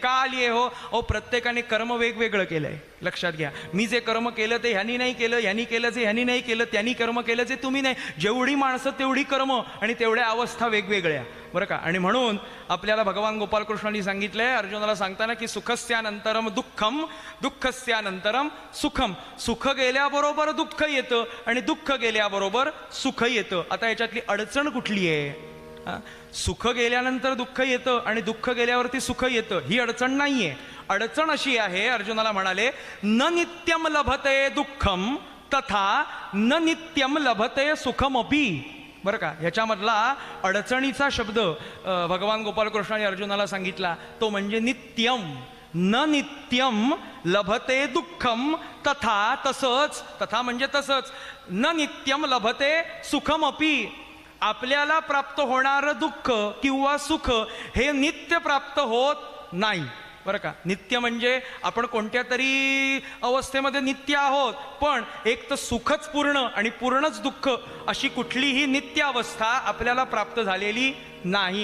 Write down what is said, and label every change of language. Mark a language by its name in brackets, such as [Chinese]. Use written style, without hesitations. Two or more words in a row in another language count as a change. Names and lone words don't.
[Marathi] का आली आहे हो? अहो, प्रत्येकाने कर्म वेगवेगळं केलंय, लक्षात घ्या. मी जे कर्म केलं ते ह्यांनी नाही केलं, ह्यांनी केलं जे ह्यांनी नाही केलं, त्यांनी कर्म केलं जे तुम्ही नाही. जेवढी माणसं तेवढी कर्म आणि तेवढ्या अवस्था वेगवेगळ्या, बरं का. आणि म्हणून आपल्याला भगवान गोपालकृष्णांनी सांगितलंय अर्जुनाला सांगताना की [Sanskrit] सुखस्यानंतरम दुःखम, दुःखस्यानंतरम सुखम. [Marathi] सुख गेल्याबरोबर दुःख येतं आणि दुःख गेल्याबरोबर सुख येतं. आता याच्यातली अडचण कुठली आहे? सुख गेल्यानंतर दुःख येतं आणि दुःख गेल्यावरती सुख येतं, ही अडचण नाहीये. अडचण अशी आहे, अर्जुनाला म्हणाले, [Sanskrit] न नित्यम लभते दुःखम तथा न नित्यम लभते सुखमपि. [Marathi] बरं का, ह्याच्यामधला अडचणीचा शब्द भगवान गोपालकृष्णाने अर्जुनाला सांगितला तो म्हणजे नित्यम. [Sanskrit] न नित्यम लभते दुःखम तथा, [Marathi] तसंच, तथा म्हणजे तसंच, [Sanskrit] न नित्यम लभते सुखमपि, [Marathi] आपल्याला प्राप्त होणारं दुःख किंवा सुख हे नित्य प्राप्त होत नाही. बरं का, नित्य म्हणजे आपण कोणत्या तरी अवस्थेमध्ये नित्य आहोत, पण एक तर सुखच पूर्ण आणि पूर्णच दुःख अशी कुठलीही नित्य अवस्था आपल्याला प्राप्त झालेली नाही.